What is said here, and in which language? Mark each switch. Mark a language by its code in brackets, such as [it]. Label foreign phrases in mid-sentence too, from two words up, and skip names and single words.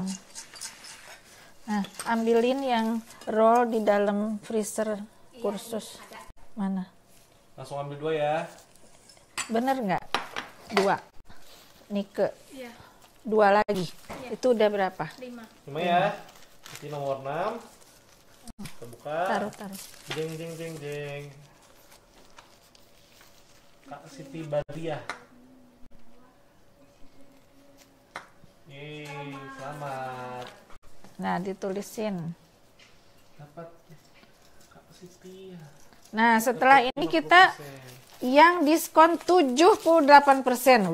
[id] Nah, ambilin yang roll di dalam freezer kursus. Mana? Langsung ambil 2 ya. Bener nggak? 2. Nike. Iya, 2 lagi. Itu udah berapa? 5. 5 ya. Ini nomor 6. Kita buka. Taruh. Jeng jeng jeng jeng. Kak Siti Badiah. Yeay, selamat. Nah, ditulisin. Dapat Kak Siti. Nah, setelah ini kita yang diskon 78%.